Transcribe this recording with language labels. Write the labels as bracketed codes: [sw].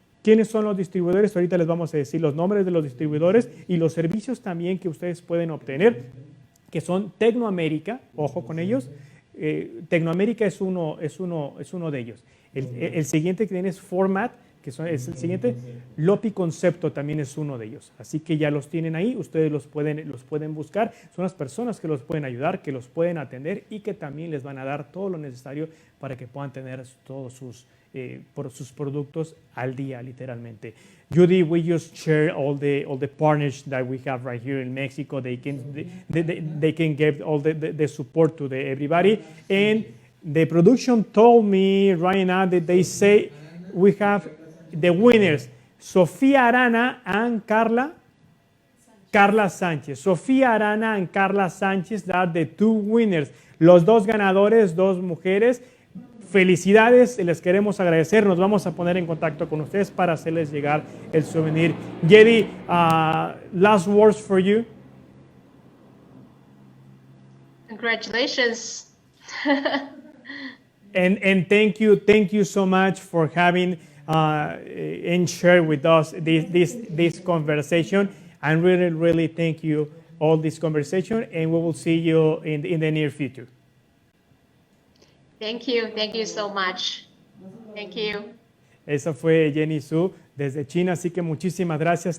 [es] ¿Quiénes son los distribuidores? Ahorita les vamos a decir los nombres de los distribuidores y los servicios también que ustedes pueden obtener, que son Tecnoamérica, ojo con ellos, Tecnoamérica es uno de ellos. El siguiente que tiene es Format, que es el siguiente. Lopi Concepto también es uno de ellos. Así que ya los tienen ahí, ustedes los pueden buscar. Son las personas que los pueden ayudar, que los pueden atender y que también les van a dar todo lo necesario para que puedan tener todos sus productos al día, literalmente. [en] Judy, we just share all the partners that we have right here in Mexico. They can give all the support to everybody. And the production told me right now that they say we have the winners, Sofía Arana and Carla Sánchez. Sofía Arana and Carla Sánchez are the two winners. [es] Los dos ganadores, dos mujeres. Felicidades, les queremos agradecer. Nos vamos a poner en contacto con ustedes para hacerles llegar el souvenir. [en] Jedi, last words for you. Congratulations. And thank you so much for having and share with us this conversation. And really thank you all this conversation, and we will see you in the near future. Thank you so much. Thank you. [es] Esa fue Jenny Su desde China, así que muchísimas gracias.